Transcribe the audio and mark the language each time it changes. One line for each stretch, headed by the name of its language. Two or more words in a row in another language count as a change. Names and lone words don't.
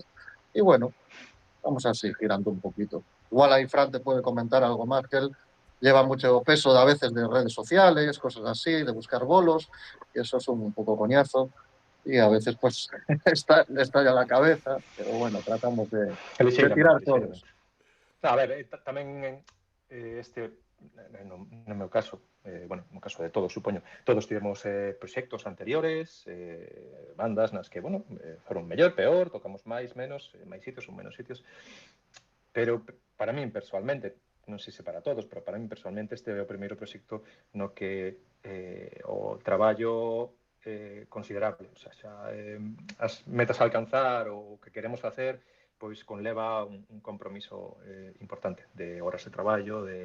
Spanish: Y bueno, vamos así, girando un poquito. Igual ahí Fran te puede comentar algo más, que él lleva mucho peso a veces de redes sociales, cosas así, de buscar bolos, y eso es un poco coñazo. Y a veces pues le estalla la cabeza, pero bueno, tratamos de tirar todos.
Galician: Lixeiramente. A ver, tamén no meu caso, bueno, no caso de todos, supoño, todos tivemos proxectos anteriores, bandas nas que, bueno, foron mellor, peor, tocamos máis, menos, máis sitios ou menos sitios, pero para min persoalmente, non sei se para todos, pero para min persoalmente este é o primeiro proxecto no que o traballo considerable,
Spanish: o sea,
Galician: xa as metas a alcanzar ou o que queremos facer pois conleva un compromiso importante de horas de traballo,